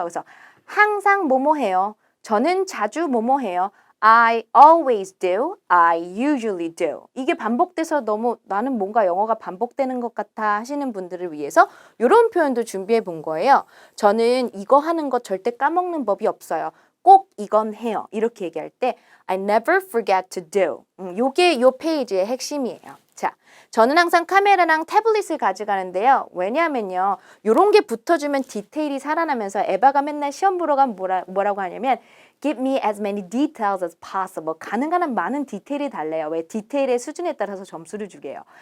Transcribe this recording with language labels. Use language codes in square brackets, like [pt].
[ko] 그래서 항상 뭐뭐 해요. 저는 자주 뭐뭐 해요. [en] I always do. I usually do. [ko] 이게 반복돼서 너무 나는 뭔가 영어가 반복되는 것 같아 하시는 분들을 위해서 이런 표현도 준비해 본 거예요. 저는 이거 하는 거 절대 까먹는 법이 없어요. 꼭 이건 해요. 이렇게 얘기할 때 [en] I never forget to do. [ko] 요게 요 페이지의 핵심이에요. 자, 저는 항상 카메라랑 태블릿을 가져가는데요. 왜냐하면요. 요런 게 붙어주면 디테일이 살아나면서 에바가 맨날 시험 보러 가면 뭐라고 하냐면 [en] Give me as many details as possible. [ko] 가능한 한 많은 디테일이 달래요. 왜? 디테일의 수준에 따라서 점수를 주게요.